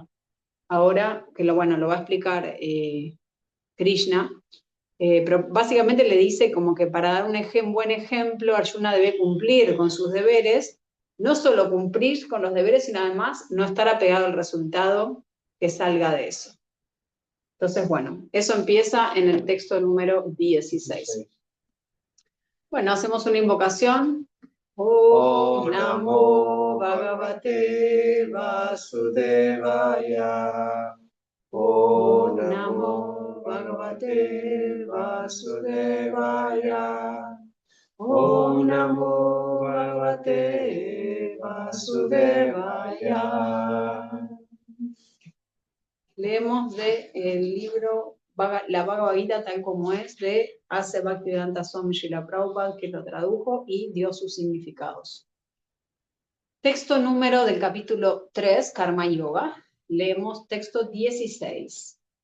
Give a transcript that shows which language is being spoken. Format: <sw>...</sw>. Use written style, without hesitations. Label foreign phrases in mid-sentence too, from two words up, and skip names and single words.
<es>Ahora, que lo va a explicar Krishna, pero básicamente le dice como que para dar un buen ejemplo, Arjuna debe cumplir con sus deberes, no solo cumplir con los deberes, sino además no estar apegado al resultado que salga de eso. Entonces, bueno, eso empieza en el texto número 16. Bueno, hacemos una invocación.</es> <sa>Om Namo Bhagavate Vasudevaya. Om Namo Bhagavate Vasudevaya. Om Namo Bhagavate Vasudevaya.</sa> <es>Leemos del libro La Bhagavad Gita tal como es, de Ase Bhaktivedanta Swami Srila Prabhupada, que lo tradujo y dio sus significados. Texto número del capítulo 3, Karma Yoga. Leemos texto 16.</es>